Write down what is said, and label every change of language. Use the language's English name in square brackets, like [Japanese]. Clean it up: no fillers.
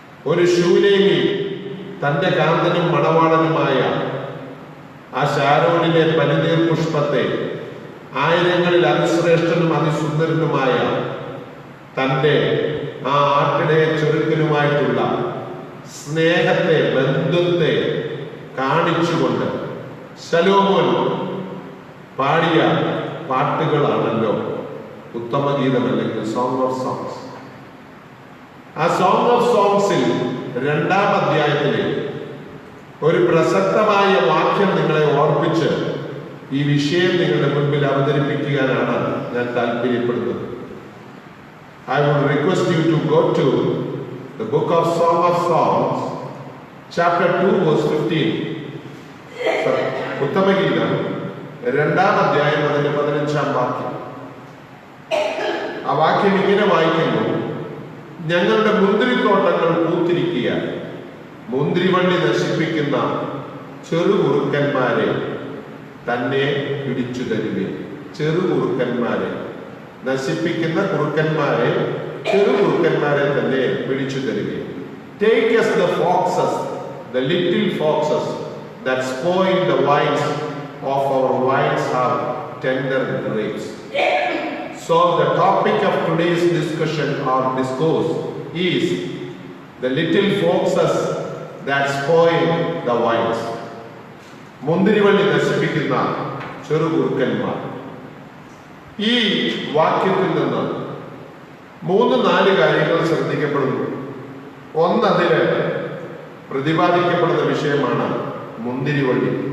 [Malayalam] ഒരു ശൂലേമി തന്റെ കാന്തനും മണവാളനുമായ ആ ശാരോണിലെ പനിനീർ പുഷ്പത്തെ ആയിരങ്ങളിൽ അതിശ്രേഷ്ഠനും അതിസുന്ദരനുമായ തന്റെ ആ ആട്ടിടയ ചെറുക്കനുമായിട്ടുള്ള സ്നേഹത്തെ, ബന്ധത്തെ കാണിച്ചുകൊണ്ട് ശലോമോൻ പാടിയ പാട്ടുകളാണല്ലോ ഉത്തമഗീതം അല്ലെങ്കിൽ സോങ് ഓഫ് സോങ്സ്. ആ സോങ് ഓഫ് സോങ്സിൽ 2-ാം അധ്യായത്തിലെ ഒരു പ്രസക്തമായ വാക്യം നിങ്ങളെ ഓർപ്പിച്ച് ഈ വിഷയം നിങ്ങളുടെ മുൻപിൽ അവതരിപ്പിക്കാനാണ് ഞാൻ താല്പര്യപ്പെടുന്നത്. [English] I would request you to go to the book of Song of Songs, chapter 2, verse 15. [Malayalam] ഉത്തമഗീതം 2-ാം അധ്യായം അതിന്റെ 15-ാം വാക്യം. ആ വാക്യം ഇങ്ങനെ വായിക്കുന്നു: ഞങ്ങളുടെ മുന്തിരിത്തോട്ടങ്ങൾ പൂത്തിരിക്കുക, മുന്തിരിവള്ളി നശിപ്പിക്കുന്ന ചെറുകുറുക്കന്മാരെ തന്നെ പിടിച്ചു തരുവേ. ചെറുകുറുക്കന്മാരെ, നശിപ്പിക്കുന്ന കുറുക്കന്മാരെ, ചെറുകുറുക്കന്മാരെ തന്നെ പിടിച്ചു തരുവേ. [English] Take us the foxes, the little foxes that spoil the vines of our vines have tender grapes. So the topic of today's discussion or discourse is the little foxes that spoil the vines. [Malayalam] മുന്തിരിവള്ളി നശിപ്പിക്കുന്ന ചെറുകുറുക്കന്മാർ. ഈ വാക്യത്തിൽ നിന്ന് 3-4 കാര്യങ്ങൾ ശ്രദ്ധിക്കപ്പെടുന്നു. ഒന്ന്, അതില് പ്രതിപാദിക്കപ്പെടുന്ന വിഷയമാണ് മുന്തിരിവള്ളി.